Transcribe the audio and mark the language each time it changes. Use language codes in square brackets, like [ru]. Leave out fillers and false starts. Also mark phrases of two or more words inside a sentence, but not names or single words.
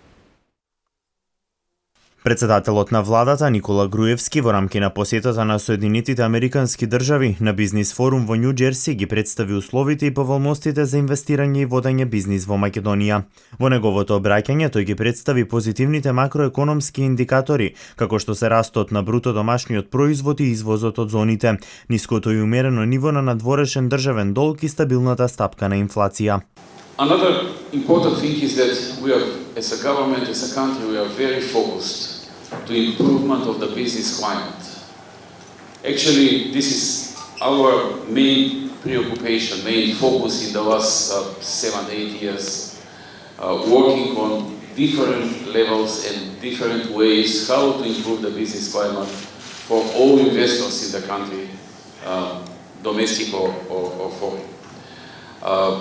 [mk] Председателот на владата Никола Груевски во рамки на посетата на Соединетите Американски држави на бизнис форум во Њу Џерси ги представи условите и поволностите за инвестирање и водење бизнис во Македонија. Во неговото обраќање тој ги представи позитивните макроекономски индикатори, како што се растот на бруто домашниот производ и извозот од зоните, ниското и умерено ниво на надворешен државен долг и стабилната стапка на инфлација. [en] Another important thing is that we are, as a government, as a country, we are very focused to improvement of the business climate. Actually, this is our main preoccupation, main focus in the last 7-8 years, working on different levels and different ways how to improve the business climate for all investors in the country, domestic or foreign.